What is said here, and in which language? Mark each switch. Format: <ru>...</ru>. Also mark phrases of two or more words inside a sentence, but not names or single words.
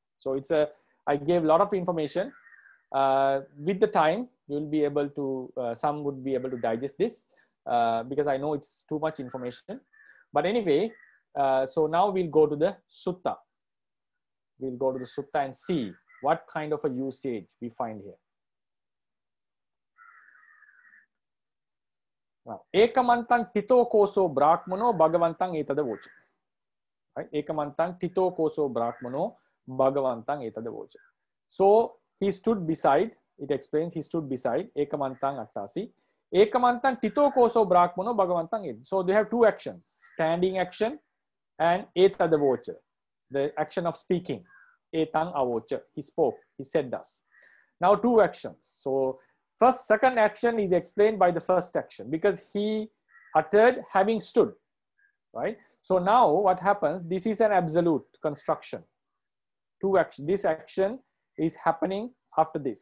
<en>So I gave a lot of information. with the time, you'll be able to, some would be able to digest this because I know it's too much information. But anyway, so now we'll go to the sutta. We'll go to the sutta and see what kind of a usage we find here.</en> <pi>Ekamantang tito koso brahmano bhagavantang etada vocha. Right? Ekamantang tito koso brahmano bhagavantang etada vocha.</pi> <en>So he stood beside, it explains, he stood beside</en> <pi>ekamantang attasi. Ekamantang tito koso brahmano bhagavantang etada.</pi> <en>So they have two actions, standing action and</en> <pi>etada vocha,</pi> <en>the action of speaking.</en> <pi>Etang avocha,</pi> <en>he spoke, he said thus. Now two actions. So second action is explained by the first action because he uttered having stood, right? So now what happens, this is an absolute construction. Two action, this action is happening after this.</en>